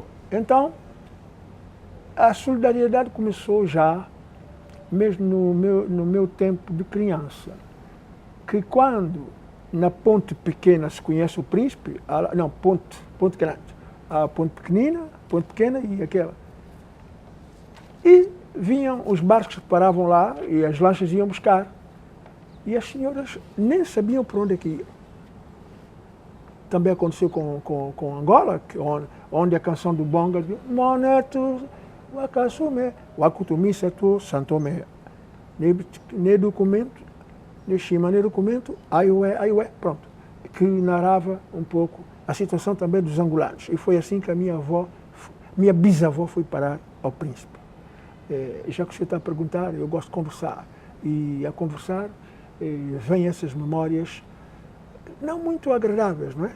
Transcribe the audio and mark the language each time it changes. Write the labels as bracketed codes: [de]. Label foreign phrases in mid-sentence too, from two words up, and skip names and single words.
[pt] Então, a solidariedade começou já, mesmo no meu tempo de criança, que quando na Ponte Pequena se conhece o príncipe, não, Ponte Grande, a Ponte Pequenina, Ponte Pequena e aquela. E vinham os barcos que paravam lá e as lanchas iam buscar. E as senhoras nem sabiam para onde é que iam. Também aconteceu com Angola, onde a canção do Bonga diz Moneto, Wakasume, Wakutumisetu, Santomé. Ne documento, ne chima ne documento, aiué, pronto. Que narrava um pouco a situação também dos angolanos. E foi assim que a minha bisavó foi parar ao príncipe. Já que você está a perguntar, eu gosto de conversar. E a conversar, vêm essas memórias não muito agradáveis, não é?